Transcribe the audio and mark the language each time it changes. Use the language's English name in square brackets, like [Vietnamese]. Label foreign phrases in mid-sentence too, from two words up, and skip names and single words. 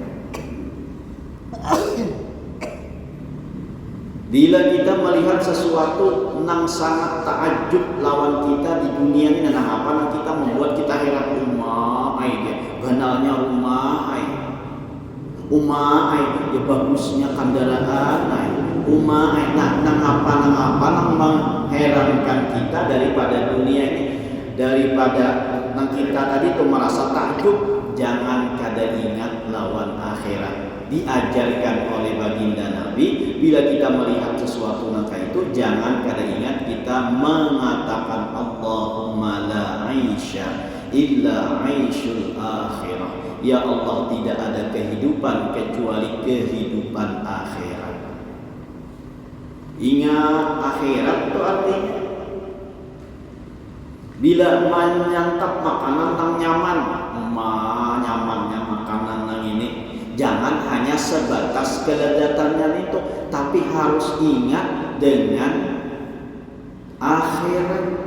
[Banjar] Bila kita melihat sesuatu yang sangat takjub lawan kita di dunia ini, dan apa yang kita membuat kita heran, banalnya rumah ya bagusnya kendaraan nang apa nang mengherankan kita daripada dunia ini, daripada nang kita tadi itu merasa takjub. Jangan kada ingat lawan akhirat. Diajarkan oleh baginda Nabi, bila kita melihat sesuatu maka itu jangan kada ingat kita mengatakan [Arabic] اللهم لا عيش إلا عيش الآخرة. [Indonesian] Ya Allah, tidak ada kehidupan kecuali kehidupan akhirat. [Banjar] Ingat akhirat itu artinya bila menyantap makanan yang nyaman, nyamannya makanan yang ini, jangan hanya sebatas kelezatannya itu, tapi harus ingat dengan akhirat.